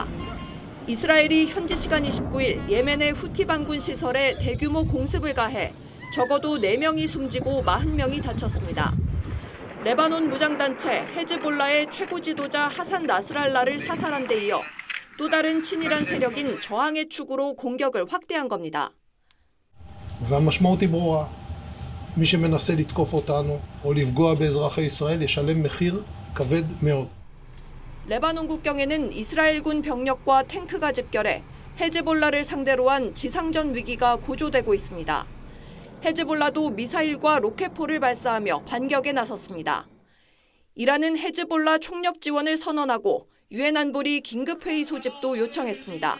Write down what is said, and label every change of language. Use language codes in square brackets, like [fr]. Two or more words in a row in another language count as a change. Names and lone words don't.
[ko] 이스라엘이 현지 시간 29일 예멘의 후티 반군 시설에 대규모 공습을 가해 적어도 4명이 숨지고 40명이 다쳤습니다. 레바논 무장단체 헤즈볼라의 최고 지도자 하산 나스랄라를 사살한 데 이어 또 다른 친이란 세력인 저항의 축으로 공격을 확대한 겁니다. [he] והמשמעות היא ברורה. מי שמנסה לתקוף אותנו או לפגוע באזרחי ישראל ישלם מחיר כבד מאוד. [ko] 레바논 국경에는 이스라엘군 병력과 탱크가 집결해 헤즈볼라를 상대로 한 지상전 위기가 고조되고 있습니다. 헤즈볼라도 미사일과 로켓포를 발사하며 반격에 나섰습니다. 이란은 헤즈볼라 총력 지원을 선언하고 유엔 안보리 긴급회의 소집도 요청했습니다.